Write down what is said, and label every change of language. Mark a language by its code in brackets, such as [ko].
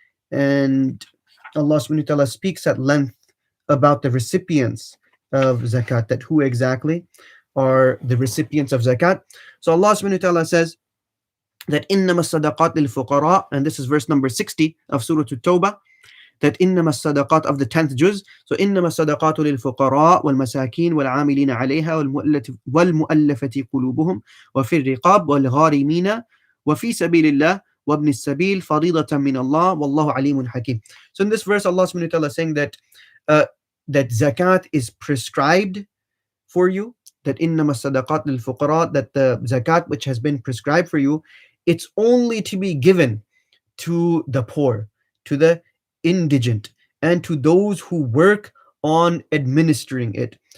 [en] And Allah subhanahu wa ta'ala speaks at length about the recipients of zakat, that who exactly are the recipients of zakat. So Allah subhanahu wa ta'ala says that [ar] إِنَّمَا الصَّدَقَاتِ لِلْفُقَرَاءِ, [en] and this is verse number 60 of Surah At-Tawbah, that [ar] إنما الصدقات [en] of the 10th juz. [ar] So إنما الصدقات للفقراء والمساكين والعاملين عليها والمؤلفة قلوبهم وفي الرقاب والغارمين وفي سبيل الله وابن السبيل فريضة من الله والله عليم حكيم. [en] So in this verse, Allah subhanahu wa ta'ala is saying that that zakat is prescribed for you, that [ar] إنما الصدقات للفقراء, [en] that the zakat which has been prescribed for you, it's only to be given to the poor, to the indigent, and to those who work on administering it.